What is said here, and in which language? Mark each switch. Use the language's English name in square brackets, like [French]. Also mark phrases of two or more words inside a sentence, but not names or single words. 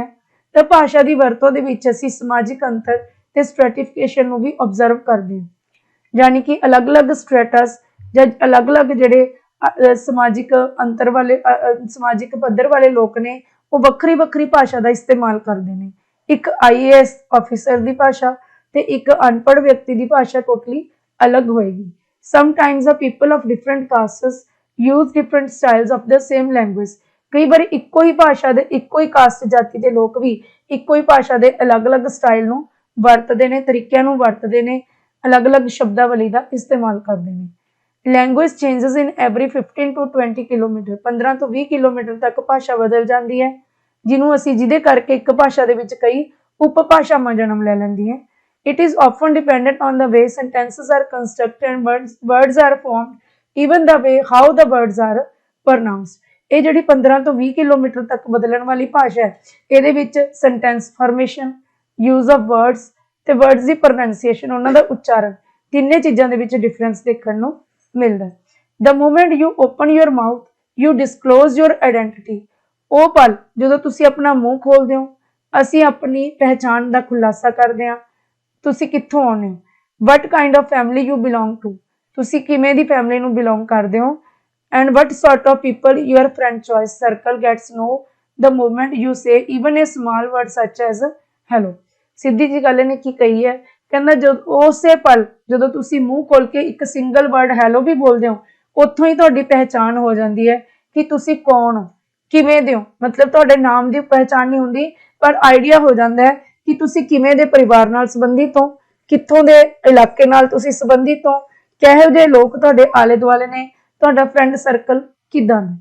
[Punjabi] ਤਾਂ ਭਾਸ਼ਾ ਦੀ ਵਰਤੋਂ ਦੇ ਵਿੱਚ ਅਸੀਂ ਸਮਾਜਿਕ ਅੰਤਰ ਤੇ ਸਟ੍ਰੈਟੀਫਿਕੇਸ਼ਨ ਨੂੰ ਵੀ ਓਬਜ਼ਰਵ ਕਰਦੇ ਹਾਂ, ਯਾਨੀ ਕਿ ਅਲੱਗ-ਅਲੱਗ ਸਟ੍ਰੇਟਸ ਜਾਂ ਅਲੱਗ-ਅਲੱਗ ਜਿਹੜੇ ਸਮਾਜਿਕ ਅੰਤਰ ਵਾਲੇ ਸਮਾਜਿਕ ਪੱਧਰ ਵਾਲੇ ਲੋਕ ਨੇ ਉਹ ਵੱਖਰੀ ਵੱਖਰੀ ਭਾਸ਼ਾ ਦਾ ਇਸਤੇਮਾਲ ਕਰਦੇ ਨੇ। ਇੱਕ IAS ਆਫਿਸਰ ਦੀ ਭਾਸ਼ਾ ਤੇ ਇੱਕ ਅਨਪੜ੍ਹ ਵਿਅਕਤੀ ਦੀ ਭਾਸ਼ਾ ਟੋਟਲੀ ਅਲੱਗ ਹੋਏਗੀ। [English] Sometimes the people of different castes use different styles of the same language. [Punjabi] ਕਈ ਵਾਰੀ ਇੱਕੋ ਹੀ ਭਾਸ਼ਾ ਦੇ, ਇੱਕੋ ਹੀ ਕਾਸਟ ਜਾਤੀ ਦੇ ਲੋਕ ਵੀ ਇੱਕੋ ਹੀ ਭਾਸ਼ਾ ਦੇ ਅਲੱਗ-ਅਲੱਗ ਸਟਾਈਲ ਨੂੰ ਵਰਤਦੇ ਨੇ, ਤਰੀਕਿਆਂ ਨੂੰ ਵਰਤਦੇ ਨੇ, ਅਲੱਗ-ਅਲੱਗ ਸ਼ਬਦਾਵਲੀ ਦਾ ਇਸਤੇਮਾਲ ਕਰਦੇ ਨੇ। [English] Language changes in every 15 to 20 kilometer, [Punjabi] 15 ਤੋਂ 20 ਕਿਲੋਮੀਟਰ ਤੱਕ ਭਾਸ਼ਾ ਬਦਲ ਜਾਂਦੀ ਹੈ, ਜਿਹਦੇ ਕਰਕੇ ਇੱਕ ਭਾਸ਼ਾ ਦੇ ਵਿੱਚ ਕਈ ਉਪਭਾਸ਼ਾਵਾਂ ਜਨਮ ਲੈ ਲੈਂਦੀਆਂ। [English] It is often dependent on the way sentences are constructed and words are formed, even the way how the words are pronounced. [Punjabi] ਇਹ ਜਿਹੜੀ 15 ਤੋਂ 20 ਕਿਲੋਮੀਟਰ ਤੱਕ ਬਦਲਣ ਵਾਲੀ ਭਾਸ਼ਾ ਹੈ, ਇਹਦੇ ਵਿੱਚ [English] sentence formation, use of words [Punjabi] ਤੇ ਵਰਡਸ ਦੀ ਪ੍ਰੋਨਾਂਸੀਏਸ਼ਨ, ਉਹਨਾਂ ਦਾ ਉਚਾਰਨ, ਤਿੰਨੇ ਚੀਜ਼ਾਂ ਦੇ ਵਿੱਚ ਡਿਫਰੈਂਸ ਦੇਖਣ ਨੂੰ ਮਿਲਦਾ। [English] The moment you open your mouth, you disclose your identity. [Punjabi] ਉਹ ਪਲ ਜਦੋਂ ਤੁਸੀਂ ਆਪਣਾ ਮੂੰਹ ਖੋਲਦੇ ਹੋ, ਅਸੀਂ ਆਪਣੀ ਪਹਿਚਾਣ ਦਾ ਖੁਲਾਸਾ ਕਰਦੇ ਹਾਂ। ਤੁਸੀਂ ਕਿੱਥੋਂ ਆਉਂਦੇ ਹੋ, [English] what kind of family you belong to, [Punjabi] ਤੁਸੀਂ ਕਿਵੇਂ ਦੀ ਫੈਮਿਲੀ ਨੂੰ ਬਿਲੋਂਗ ਕਰਦੇ ਹੋ, [English] and what sort of people your friend choice circle gets know the moment you say even a small word such as hello. [Punjabi] ਸਿੱਧੀ ਜੀ ਗੱਲ ਇਹਨੇ ਕੀ ਕਹੀ ਹੈ, ਕਹਿੰਦਾ ਜਦੋਂ ਉਸੇ ਪਲ ਜਦੋਂ ਤੁਸੀਂ ਮੂੰਹ ਖੋਲ ਕੇ ਇੱਕ [English] single word hello [Punjabi] ਵੀ ਬੋਲਦੇ ਹੋ, ਉੱਥੋਂ ਹੀ ਤੁਹਾਡੀ ਪਹਿਚਾਣ ਹੋ ਜਾਂਦੀ ਹੈ ਕਿ ਤੁਸੀਂ ਕੌਣ ਹੋ, ਕਿਵੇਂ ਦੇ ਹੋ, ਮਤਲਬ ਤੁਹਾਡੇ ਨਾਮ ਦੀ ਪਹਿਚਾਣ ਨਹੀਂ ਹੁੰਦੀ ਪਰ ਆਈਡੀਆ ਹੋ ਜਾਂਦਾ ਹੈ ਕਿ ਤੁਸੀਂ ਕਿਵੇਂ ਦੇ ਪਰਿਵਾਰ ਨਾਲ ਸੰਬੰਧਿਤ ਹੋ, ਕਿੱਥੋਂ ਦੇ ਇਲਾਕੇ ਨਾਲ ਤੁਸੀਂ ਸੰਬੰਧਿਤ ਹੋ, ਕਿਹੋ ਜਿਹੇ ਲੋਕ ਤੁਹਾਡੇ ਆਲੇ ਦੁਆਲੇ ਨੇ, ਤੁਹਾਡਾ [English] friend circle [Punjabi] ਕਿਦਾਂ ਦਾ।